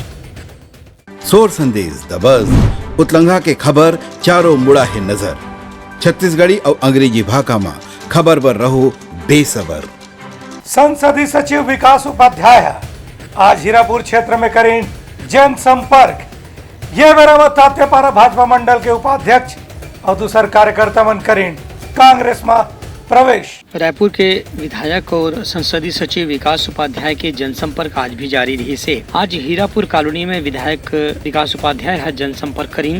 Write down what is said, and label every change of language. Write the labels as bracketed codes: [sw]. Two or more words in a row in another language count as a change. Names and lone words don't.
[hne] सोर संदेश द बज़ उतलंगा के खबर चारों मुड़ा है नजर। छत्तीसगढ़ी और अंग्रेजी भाषा में खबर पर रहो बेसबर। संसदीय सचिव विकास उपाध्याय आज हीरापुर क्षेत्र में करें जनसंपर्क। ये मेरा मत था पारा भाजपा मंडल के उपाध्यक्ष और दूसर कार्यकर्ता मन करीन कांग्रेस में प्रवेश। रायपुर के विधायक और संसदीय सचिव विकास उपाध्याय के जनसंपर्क आज भी जारी रही से आज हीरापुर कॉलोनी में विधायक विकास उपाध्याय है जनसंपर्क करीन।